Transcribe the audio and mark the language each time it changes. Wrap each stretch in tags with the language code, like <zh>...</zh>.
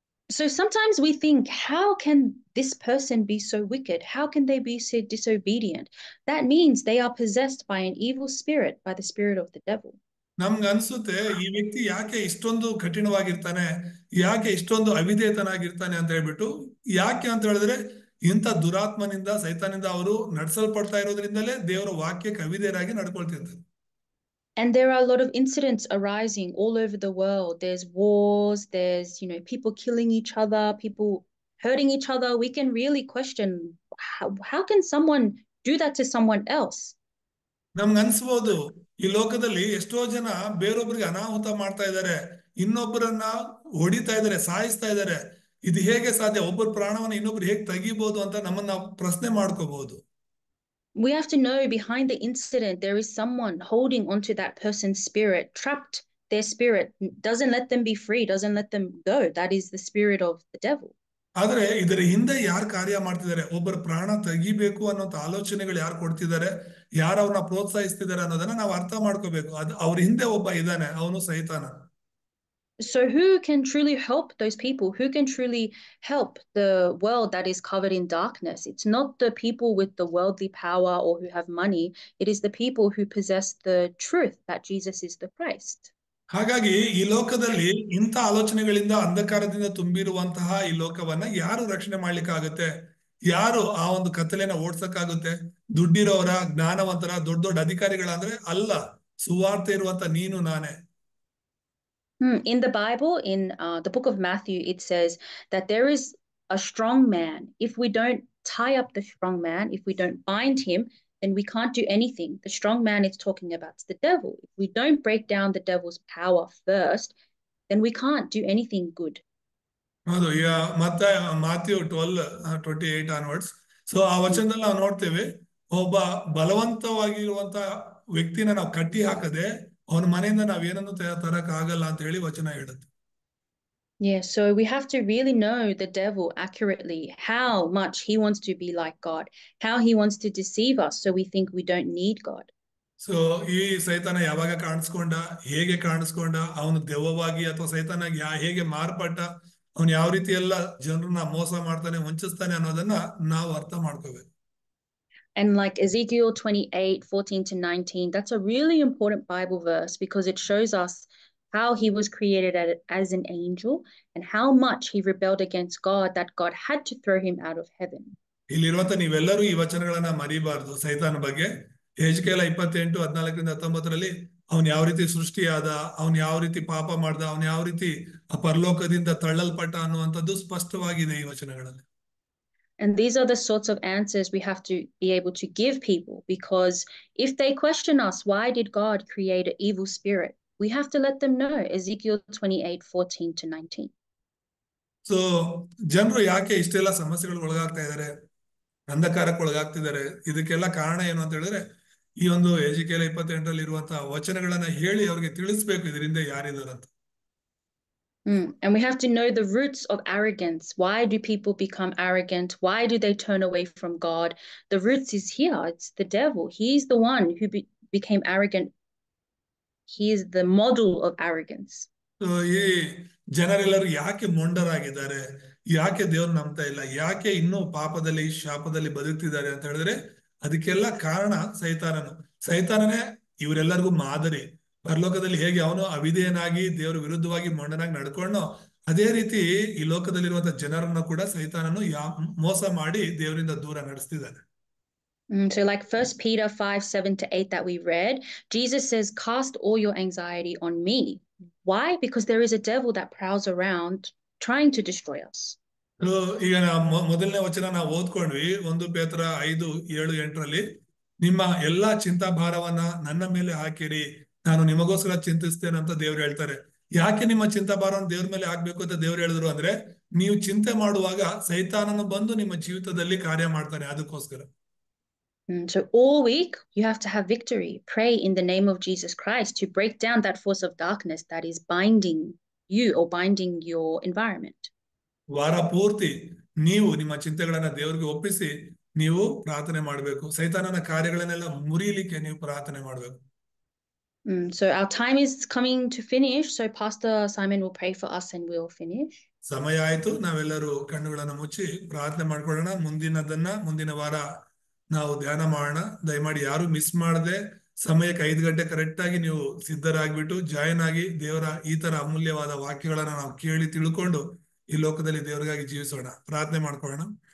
<en>So sometimes we think, how can this person be so wicked? How can they be so disobedient? That means they are possessed by an evil spirit, by the spirit of the devil.</en> <kn>ನಮ್ಗೆ ಅನ್ಸುತ್ತೆ, ಈ ವ್ಯಕ್ತಿ ಯಾಕೆ ಇಷ್ಟೊಂದು ಕಠಿಣವಾಗಿರ್ತಾನೆ, ಯಾಕೆ ಇಷ್ಟೊಂದು ಅವಿಧೇಯತನಾಗಿರ್ತಾನೆ ಅಂತ ಹೇಳ್ಬಿಟ್ಟು. ಯಾಕೆ ಅಂತ ಹೇಳಿದ್ರೆ, ಇಂಥ ದುರಾತ್ಮನಿಂದ, ಸೈತಾನಿಂದ ಅವರು ನಡೆಸಲ್ಪಡ್ತಾ ಇರೋದ್ರಿಂದಲೇ ದೇವರ ವಾಕ್ಯಕ್ಕೆ ಅವಿಧೇಯರಾಗಿ ನಡ್ಕೊಳ್ತಿರ್ತಾರೆ.</kn> <en>And there are a lot of incidents arising all over the world. There's wars, there's, people killing each other, people hurting each other. We can really question, how can someone do that to someone else?</en> <kn>ನಮ್ಗೆ ಅನ್ಸ್ಬೋದು, ಈ ಲೋಕದಲ್ಲಿ ಎಷ್ಟೋ ಜನ ಬೇರೊಬ್ಬರಿಗೆ ಅನಾಹುತ ಮಾಡ್ತಾ ಇದ್ದಾರೆ, ಇನ್ನೊಬ್ಬರನ್ನ ಹೊಡಿತಾ ಇದ್ದಾರೆ, ಸಾಯಿಸ್ತಾ ಇದ್ದಾರೆ. ಇದು ಹೇಗೆ ಸಾಧ್ಯ? ಒಬ್ಬರ ಪ್ರಾಣವನ್ನ ಇನ್ನೊಬ್ರು ಹೇಗೆ ತೆಗಿಬಹುದು ಅಂತ ನಮ್ಮನ್ನ ಪ್ರಶ್ನೆ ಮಾಡ್ಕೋಬಹುದು.</kn> <en>We have to know behind the incident there is someone holding onto that person's spirit, trapped their spirit, doesn't let them be free, doesn't let them go. That is the spirit of the devil.</en> <kn>ಆದ್ರೆ ಇದರ ಹಿಂದೆ ಯಾರು ಕಾರ್ಯ ಮಾಡ್ತಿದ್ದಾರೆ, ಒಬ್ಬರ ಪ್ರಾಣ ತೆಗಿಬೇಕು ಅನ್ನೋಂಥ ಆಲೋಚನೆಗಳು ಯಾರು ಕೊಡ್ತಿದ್ದಾರೆ, ಯಾರು ಅವ್ರನ್ನ ಪ್ರೋತ್ಸಾಹಿಸ್ತಿದ್ದಾರೆ ಅನ್ನೋದನ್ನ ನಾವು ಅರ್ಥ ಮಾಡ್ಕೋಬೇಕು. ಅದು ಅವ್ರ ಹಿಂದೆ ಒಬ್ಬ ಇದ್ದಾನೆ, ಅವನು ಸೈತಾನ.</kn> <en>So who can truly help those people? Who can truly help the world that is covered in darkness? It's not the people with the worldly power or who have money. It is the people who possess the truth that Jesus is the Christ.</en> <kn>ಹಾಗಾಗಿ ಈ ಲೋಕದಲ್ಲಿ ಇಂಥ ಆಲೋಚನೆಗಳಿಂದ, ಅಂಧಕಾರದಿಂದ ತುಂಬಿರುವಂತಹ ಈ ಲೋಕವನ್ನ ಯಾರು ರಕ್ಷಣೆ ಮಾಡ್ಲಿಕ್ಕಾಗುತ್ತೆ? ಯಾರು ಆ ಒಂದು ಕತ್ತಲೆನ ಓಡ್ಸಕ್ಕಾಗುತ್ತೆ? ದುಡ್ಡಿರೋರ, ಜ್ಞಾನವಂತರ, ದೊಡ್ಡ ದೊಡ್ಡ ಅಧಿಕಾರಿಗಳಂದ್ರೆ ಅಲ್ಲ, ಸುವಾರ್ತೆ ಇರುವಂತ ನೀನು ನಾನೇ.</kn> <en>In the Bible, in the book of Matthew, it says that there is a strong man. If we don't tie up the strong man, if we don't bind him, then we can't do anything. The strong man it's talking about is the devil. If we don't break down the devil's power first, then we can't do anything good.</en> <kn>ಹೌದು. ಮತ್ತೆ Matthew 12:28 onwards. So ಆ ವಚನದಲ್ಲಿ ನಾವು ನೋಡ್ತೇವೆ, ಒಬ್ಬ ಬಲವಂತವಾಗಿರುವಂತ ವ್ಯಕ್ತಿನ ನಾವು ಕಟ್ಟಿ ಹಾಕದೆ ಅವನ ಮನೆಯಿಂದ ನಾವೇನನ್ನು ತರಕ್ ಆಗಲ್ಲ ಅಂತ ಹೇಳಿ ವಚನ ಹೇಳುತ್ತೆ.</kn> <en>Yeah, so we have to really know the devil accurately, how much he wants to be like God, how he wants to deceive us so we think we don't need God.</en> <kn>So ಈ ಸೈತಾನ ಯಾವಾಗ ಕಾಣಿಸ್ಕೊಂಡ, ಹೇಗೆ ಕಾಣಿಸ್ಕೊಂಡ, ಅವನು ದೆವ್ವವಾಗಿ ಅಥವಾ ಸೈತಾನಾಗಿ ಹೇಗೆ ಮಾರ್ಪಟ್ಟ, ಅವನು ಯಾವ ರೀತಿ ಎಲ್ಲ ಜನರನ್ನ ಮೋಸ ಮಾಡ್ತಾನೆ, ವಂಚಿಸ್ತಾನೆ ಅನ್ನೋದನ್ನ ನಾವು ಅರ್ಥ ಮಾಡ್ಕೋಬೇಕು.</kn> <en>And like Ezekiel 28:14-19, that's a really important Bible verse because it shows us how he was created as an angel, and how much he rebelled against God that God had to throw him out of heaven.</en> <kn>ಇಲ್ಲಿರುವಂತ ನೀವೆಲ್ಲರೂ ಈ ವಚನಗಳನ್ನ ಮರಿಬಾರ್ದು. ಸೈತಾನ ಬಗ್ಗೆ ಯೆಹೆಜ್ಕೇಲ 28:14-19 ಅವನ್ ಯಾವ ರೀತಿ ಸೃಷ್ಟಿಯಾದ, ಅವನ್ ಯಾವ ರೀತಿ ಪಾಪ ಮಾಡ್ದ, ಅವನ್ ಯಾವ ರೀತಿ ಆ ಪರಲೋಕದಿಂದ ತಳ್ಳಲ್ಪಟ್ಟ ಅನ್ನುವಂಥದ್ದು ಸ್ಪಷ್ಟವಾಗಿದೆ ಈ ವಚನಗಳಲ್ಲಿ.</kn> <en>And these are the sorts of answers we have to be able to give people, because if they question us, why did God create an evil spirit? We have to let them know. Ezekiel 28:14-19.</en> <kn>So ಜನರು ಯಾಕೆ ಇಷ್ಟೆಲ್ಲ ಸಮಸ್ಯೆಗಳು ಒಳಗಾಗ್ತಾ ಇದ್ದಾರೆ, ಅಂಧಕಾರಕ್ಕೆ ಒಳಗಾಗ್ತಿದ್ದಾರೆ, ಇದಕ್ಕೆಲ್ಲ ಕಾರಣ ಏನು ಅಂತ ಹೇಳಿದ್ರೆ ಈ ಒಂದು ಯೆಹೆಜ್ಕೇಲ 28 ಇರುವಂತಹ ವಚನಗಳನ್ನ ಹೇಳಿ ಅವ್ರಿಗೆ ತಿಳಿಸ್ಬೇಕು ಇದರಿಂದ ಯಾರಿದಾರಂತ.</kn> <en>And we have to know the roots of arrogance. Why do people become arrogant? Why do they turn away from God? The roots is here. It's the devil. He's the one who became arrogant. He is the model of arrogance.</en> <kn>So ಈ ಜನರೆಲ್ಲರೂ ಯಾಕೆ ಮೊಂಡರಾಗಿದ್ದಾರೆ, ಯಾಕೆ ದೇವ್ರು ನಂಬ್ತಾ ಇಲ್ಲ, ಯಾಕೆ ಇನ್ನೂ ಪಾಪದಲ್ಲಿ ಶಾಪದಲ್ಲಿ ಬದುಕ್ತಿದ್ದಾರೆ ಅಂತ ಹೇಳಿದ್ರೆ ಅದಕ್ಕೆಲ್ಲ ಕಾರಣ ಸೈತಾನನೇ ಇವರೆಲ್ಲರಿಗೂ ಮಾದರಿ. ಪರಲೋಕದಲ್ಲಿ ಹೇಗೆ ಅವನು ಅವಿಧೇಯನಾಗಿ ದೇವರ ವಿರುದ್ಧವಾಗಿ ಮೊಂಡನಾಗಿ ನಡ್ಕೊಂಡು, ಅದೇ ರೀತಿ ಈ ಲೋಕದಲ್ಲಿರುವಂತಹ ಜನರನ್ನ ಕೂಡ ಸೈತಾನನು ಮೋಸ ಮಾಡಿ ದೇವರಿಂದ ದೂರ ನಡೆಸ್ತಿದ್ದಾನೆ.</kn> <en>So like 1 Peter 5:7-8 that we read, Jesus says, cast all your anxiety on me. Why? Because there is a devil that prowls around trying to destroy us.</en> <kn>ಈಗ ಮೊದಲನೇ ವಚನ ನಾವು ಓದ್ಕೊಂಡ್ವಿ, 1 ಪೇತ್ರ 5:7-8 ನಿಮ್ಮ ಎಲ್ಲಾ ಚಿಂತಾಭಾರವನ್ನ ನನ್ನ ಮೇಲೆ ಹಾಕಿರಿ, ನಾನು ನಿಮಗೋಸ್ಕರ ಚಿಂತಿಸ್ತೇನೆ ಅಂತ ದೇವ್ರು ಹೇಳ್ತಾರೆ. ಯಾಕೆ ನಿಮ್ಮ ಚಿಂತಾಭಾರವನ್ನು ದೇವ್ರ ಮೇಲೆ ಹಾಕ್ಬೇಕು ಅಂತ ದೇವ್ರು ಹೇಳಿದ್ರು ಅಂದ್ರೆ, ನೀವು ಚಿಂತೆ ಮಾಡುವಾಗ ಸೈತಾನನು ಬಂದು ನಿಮ್ಮ ಜೀವಿತದಲ್ಲಿ ಕಾರ್ಯ ಮಾಡ್ತಾನೆ, ಅದಕ್ಕೋಸ್ಕರ.</kn> <en>So all week you have to have victory. Pray in the name of Jesus Christ to break down that force of darkness that is binding you or binding your environment.</en> <kn>ವಾರ ಪೂರ್ತಿ ನೀವು ನಿಮ್ಮ ಚಿಂತೆಗಳನ್ನ ದೇವರಿಗೆ ಒಪ್ಪಿಸಿ ನೀವು ಪ್ರಾರ್ಥನೆ ಮಾಡಬೇಕು. ಸೈತಾನನ ಕಾರ್ಯಗಳನ್ನೆಲ್ಲ ಮುರಿಯಲಿಕ್ಕೆ ನೀವು ಪ್ರಾರ್ಥನೆ ಮಾಡಬೇಕು.</kn> <en>So our time is coming to finish. So Pastor Simon will pray for us and we'll finish.</en> <kn>ಸಮಯ ಆಯ್ತು. ನಾವೆಲ್ಲರೂ ಕಣ್ಣುಗಳನ್ನ ಮುಚ್ಚಿ ಪ್ರಾರ್ಥನೆ ಮಾಡ್ಕೊಳ್ಳೋಣ. ಮುಂದಿನ ವಾರ ನಾವು ಧ್ಯಾನ ಮಾಡೋಣ. ದಯಮಾಡಿ ಯಾರು ಮಿಸ್ ಮಾಡದೆ ಸಮಯಕ್ಕೆ 5 ಗಂಟೆ ಕರೆಕ್ಟ್ ಆಗಿ ನೀವು ಸಿದ್ಧರಾಗ್ಬಿಟ್ಟು ಜಾಯಿನ್ ಆಗಿ ದೇವರ ಈ ತರ ಅಮೂಲ್ಯವಾದ ವಾಕ್ಯಗಳನ್ನ ನಾವು ಕೇಳಿ ತಿಳ್ಕೊಂಡು ಈ ಲೋಕದಲ್ಲಿ ದೇವರಿಗಾಗಿ ಜೀವಿಸೋಣ. ಪ್ರಾರ್ಥನೆ ಮಾಡ್ಕೊಳ್ಳೋಣ.</kn>